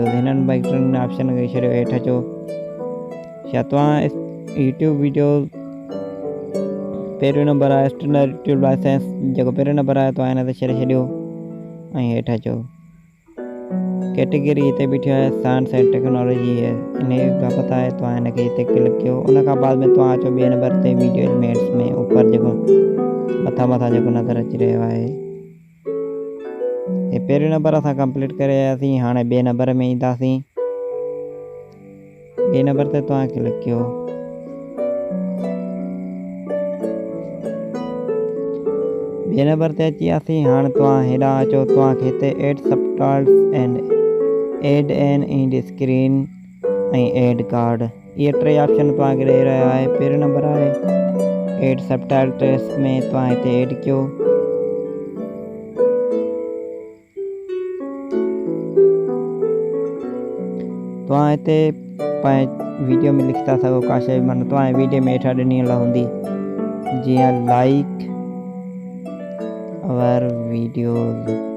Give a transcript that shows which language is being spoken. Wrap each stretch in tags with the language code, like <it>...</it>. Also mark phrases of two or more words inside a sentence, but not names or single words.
<sd>हिननि बाइक टिनि ऑप्शन खे छॾियो। हेठि अचो। छा तव्हां</sd> <en>YouTube video</en> <sd>पहिरियों नंबर आहे</sd> <en>standard YouTube license,</en> <sd>जेको पहिरियों नंबर आहे तव्हां हिन ते छॾियो ऐं हेठि अचो। कैटेगरी हिते बीठो आहे</sd> <en>science and technology</en> <sd>है, इन बाबति आहे। तव्हां हिनखे हिते क्लिक कयो। उन खां बाद में तव्हां अचो ॿिए नंबर ते</sd> <en>video elements</en> <sd>में ऊपर जेको मथां जेको नज़र अची रहियो आहे। हे पहिरियों नंबर असां कंप्लीट करे आयासीं। हाणे ॿिए नंबर में ईंदासीं। ॿिए नंबर ते तव्हां क्लिक कयो। ॿिए नंबर ते अची वियासीं। हाणे तव्हां हेॾां अचो। तव्हांखे हिते</sd> <en>add subtitles and add an end screen</en> <sd>ऐं</sd> <en>add card,</en> <sd>इहे टे ऑप्शन तव्हांखे ॾेई रहियो आहे। पहिरियों नंबर आहे</sd> <en>add subtitles</en> <sd>में तव्हां हिते एड कयो। तव्हां हिते पंहिंजे वीडियो में लिखी था सघो का शइ, माना तव्हांजे वीडियो में हेठां ॾिनी हूंदी, जीअं</sd> <en>like our videos.</en>